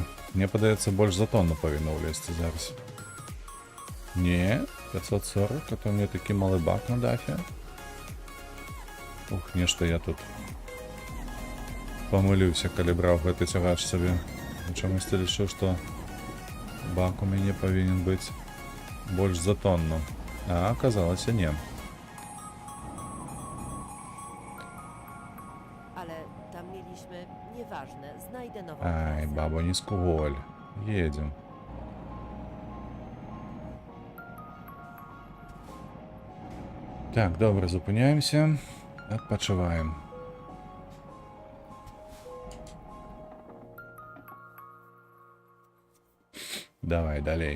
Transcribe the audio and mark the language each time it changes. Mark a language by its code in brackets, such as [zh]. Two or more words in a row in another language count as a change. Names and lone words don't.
[be] Мне падаецца, больш за тонну павінна ўлезці зараз. Не, 540, а то мне такі малы бак на дахе. Ух, нешта я тут памыліўся, калі браў гэты цягач сабе. Чамусьці лічу, што бак у мяне павінен быць больш за тонну. А аказалася не. [pl] Ale tam mieliśmy... Nieważne, znajdę nową Ай, trasę. [uk] бабу, не скуголь. Едем. Так, добре, зупиняємося. Відпочиваємо. Давай, далей.